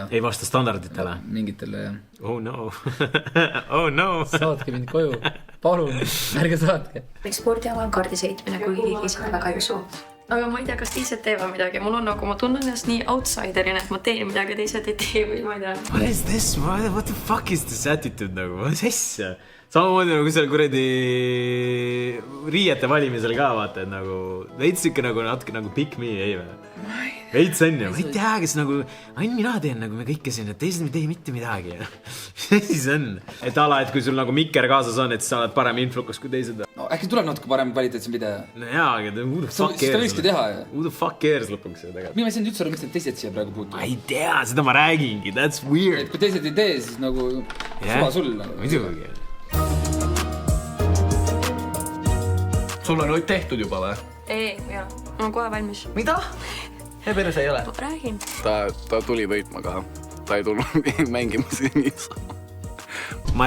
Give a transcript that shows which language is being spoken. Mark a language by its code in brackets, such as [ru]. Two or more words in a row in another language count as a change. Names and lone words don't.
[et] Ei vasta standarditele? Mingitele, jah. [en] Oh no. Oh no. [et] Saatke mind koju. Palun, ärge saatke. Spordiala on kaardisõitmine, kui keegi seda väga ei usu. Aga ma ei tea, kas teised teevad midagi. Mul on nagu, ma tunnen ennast nii outsiderina, et ma teen midagi, teised ei tee või ma ei tea. [en] What is this? What the fuck is this attitude nagu? What is this? [et] Samamoodi nagu seal kuredi riiete valimisel ka vaata, et nagu veits ikka nagu natuke nagu [en] pick me, [et] ei või? Veits on ju, ma ei tea, kes nagu, ainult mina teen nagu me kõike siin, et teised ei tee mitte midagi. Mis siis on? Et ala, et kui sul nagu mikker kaasas on, et sa oled parem influkas kui teised. No äkki tuleb natuke parem kvaliteetsem video. No jaa, aga [en] who the fuck cares? [et] Seda võikski teha ju. [en] Who the fuck cares [et] lõpuks ju tegelikult? Minu sind üldse ole, miks need teised siia praegu puutuvad? Ma ei tea, seda ma räägingi, [en] that's weird. [et] Et kui teised ei tee, siis nagu suva sul. Muidugi. Sul on nüüd tehtud juba või? Ei, jah. Ma olen kohe valmis. Mida? Ebene sa ei ole? Ma räägin. Ta tuli võitma ka. Ta ei tulnud mängima siin niisama.